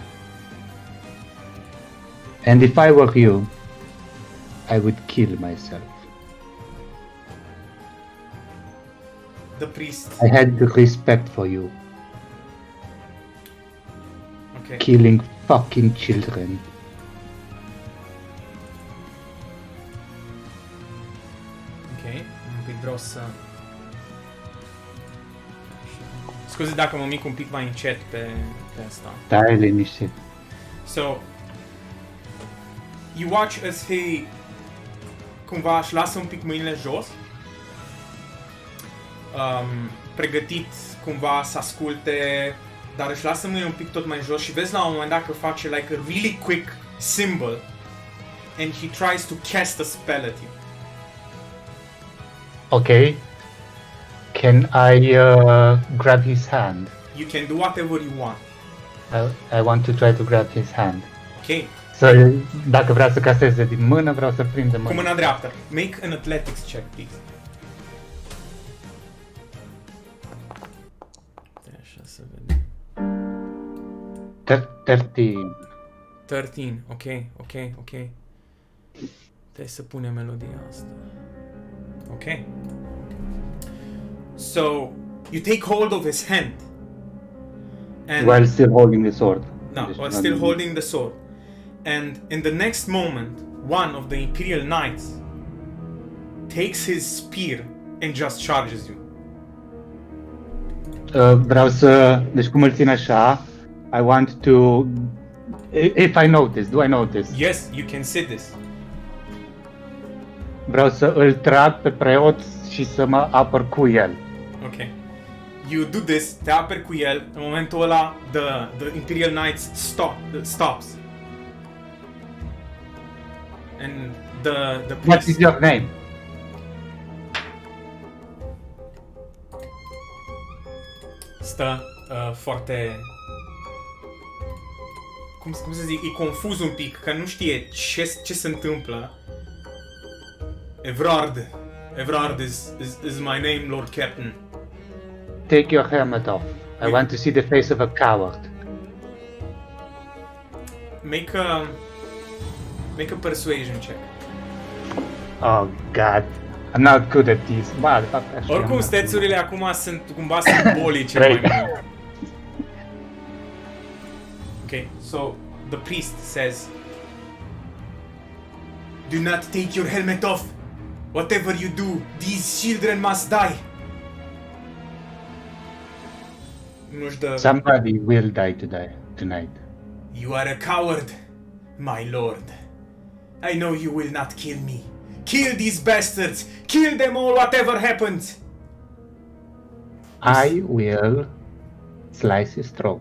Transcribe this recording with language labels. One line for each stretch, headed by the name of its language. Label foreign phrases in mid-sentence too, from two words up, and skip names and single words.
English: And if I were you, I would kill myself. The priest. I had respect for you, Okay. killing fucking children.
Romanian: Ok, un pic vreau să... Scuze dacă mă mic un pic mai încet pe asta. Stai liniștit.
English: So, you watch as he
Romanian: cumva își lasă un pic mâinile jos, pregătit cumva să asculte, dar își lasă mâinile un pic tot mai jos și vezi la un moment dat că face
English: like a really quick symbol and he tries to cast a spell at you. Okay. Can I grab his hand? You can do whatever you want. I want to try to grab his hand.
Romanian: Ok, Să, dacă vrea să caseze din mână, vreau să prind de cu mână. mâna dreaptă.
English: Make an athletics check, please.
Romanian: Așa să vedem. 13. 13, ok. Trebuie să punem melodia asta. Ok.
English: So, you take hold of his hand. And While still holding the sword. no,
Romanian: Deci,
English: while still holding the sword. And in the next moment, one of the Imperial Knights takes his spear and just charges you.
Romanian: Vreau să... Deci cum îl țin așa,
English: I want to... If I notice, do I notice? Yes, you can see this.
Romanian: Vreau să îl trag pe preot și să mă apăr cu el.
English: Ok. You do this,
Romanian: te aperi cu el, în momentul ăla,
English: the Imperial Knights stops. And the What priest... is your name?
Romanian: Stă foarte... Cum să zic, e confuz un pic, că nu știe ce se întâmplă.
English: Evrard is my name, Lord Captain. Take your helmet off. I want to see the face of a coward. Make a persuasion check. Oh, God. I'm not good at these.
Romanian: Ba, de fapt, așa Oricum, am- stețurile acum sunt cumva simbolice mai mult.
English: Okay, so the priest says, "Do not take your helmet off. Whatever you do, these children must die."
Romanian: Nu-și dă...
English: Somebody will die tonight. You are a coward. My lord, I know you will not kill me. Kill these bastards! Kill them all, whatever happens! I will slice his throat.